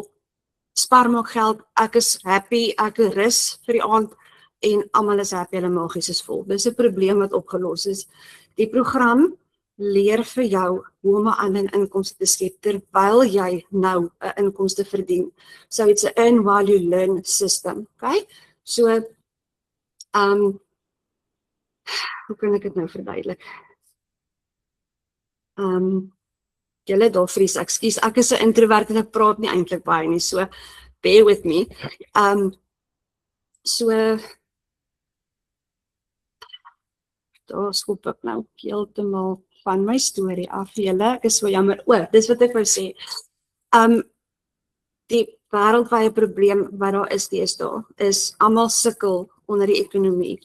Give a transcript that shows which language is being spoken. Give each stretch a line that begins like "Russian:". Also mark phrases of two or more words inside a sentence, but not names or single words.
Afrikaans: Spaar maak geld, ek is happy, ek rus vir die aand en almal is happy, hulle magies is vol. Dis 'n probleem wat opgelos is. Die program leer vir jou hoe om 'n ander inkomste te skep terwyl jy nou 'n inkomste verdien.
English: So it's a earn while you learn system, okay?
Afrikaans: So hoe kan ek dit nou verduidelik? Julle daar vries, ekskuus, ek is 'n introvert en ek praat nie eintlik baie nie,
English: so bear with me.
Afrikaans: So daar skop ek nou heeltemal van my storie af, julle, ek is so jammer. Dis wat ek wou sê. Die wêreldwye probleem wat daar is deesdae, is almal sukkel onder die ekonomie.